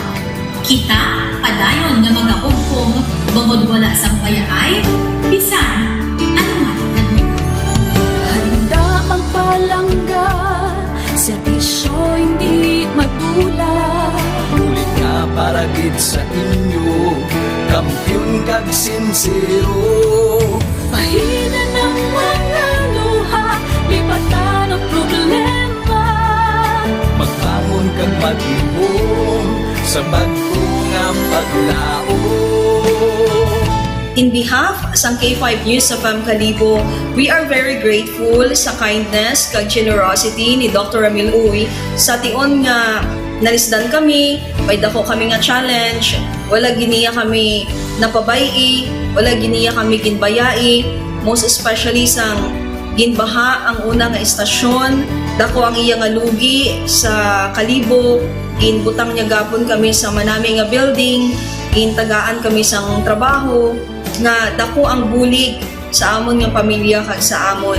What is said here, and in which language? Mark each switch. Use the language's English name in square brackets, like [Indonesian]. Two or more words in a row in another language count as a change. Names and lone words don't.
[Hiligaynon] Kita, padayon nga mga hugpong, bangod wala sa payaay, bisan, anuman ganun. Handa magpalangga, serbisyo hindi matula. Ulit nga para gid sa inyo, kampiyon kag sincero. [Filipino] Pahina ng mga luha, lipatan ang problema. Magbangon kang mag-ibong sa bagong paglao. [English] In behalf [Hiligaynon] sa K5 News sa Kalibo, [English] we are very grateful sa kindness kag generosity ni Dr. [Hiligaynon] Ramil Uy sa tion nga nalisdan kami, may dako kami nga challenge, wala giniya kami napabayi, wala giniya kami ginbayai, [English] most especially [Hiligaynon] sang ginbaha ang una nga istasyon, dako ang iya nga lugi sa Kalibo, ginbutang niya gapon kami sa manami nga building, gintagaan kami sang trabaho, nga dako ang bulig sa amon nga pamilya kag sa amon.